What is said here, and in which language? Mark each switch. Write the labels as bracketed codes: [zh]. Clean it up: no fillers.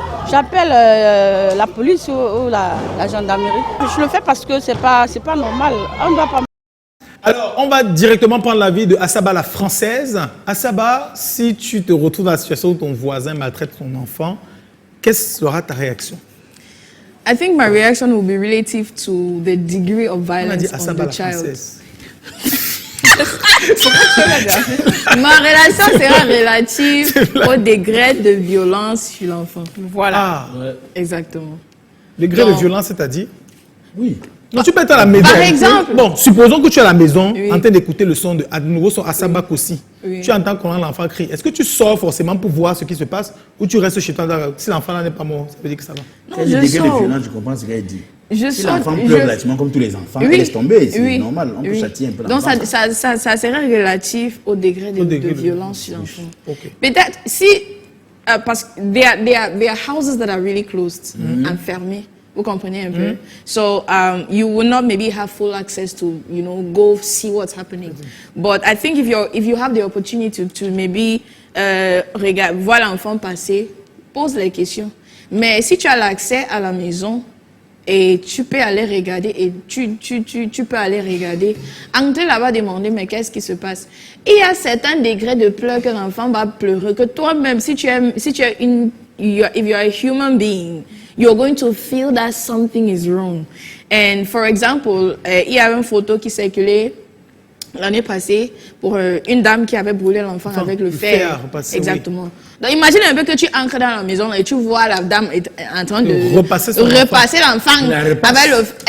[fr] J'appelle la police ou la gendarmerie. Je le fais parce que c'est pas normal. On doit pas... Alors, on va directement prendre l'avis de Asaba la française. Asaba, si tu te retrouves dans la situation où ton voisin maltraite ton enfant, quelle sera ta réaction? [en] I think my reaction will be relative to the degree of violence on the child. [fr] Ma relation sera relative au degré de violence sur l'enfant. Voilà. Exactement. Degré de violence, c'est-à-dire? Oui. Non, tu peux être à la maison. Par exemple. Bon, supposons que tu es à la maison en train d'écouter le son de nouveau son Asaba aussi. Tu entends quand l'enfant crie. Est-ce que tu sors forcément pour voir ce qui se passe ou tu restes chez toi? Si l'enfant n'est pas mort, ça veut dire que ça va. Quel degré de violence, je comprends ce qu'elle dit. Si l'enfant pleure relativement comme tous les enfants, laisse tomber, c'est normal, on peut châtier un peu l'enfant. Donc ça serait relatif au degré de violence sur l'enfant. Peut-être si, parce que [en] there are houses that are really closed, [fr] enfermés. Vous comprenez un peu? [en] So you will not maybe have full access to, go see what's happening. But I think if you have the opportunity to maybe [fr] voir l'enfant passer, pose les questions. Mais si tu as l'accès à la maison et tu peux aller regarder et tu peux aller regarder, entrer là-bas demander mais qu'est-ce qui se passe? Il y a certains degrés de pleurs que l'enfant va pleurer, que toi-même si tu es une [en] if you're a human being, you're going to feel that something is wrong. And for example, [fr] il y a une photo qui circulait l'année passée pour une dame qui avait brûlé l'enfant avec le fer. Exactement. Oui. Donc imagine un peu que tu entres dans la maison et tu vois la dame en train de repasser l'enfant avec le...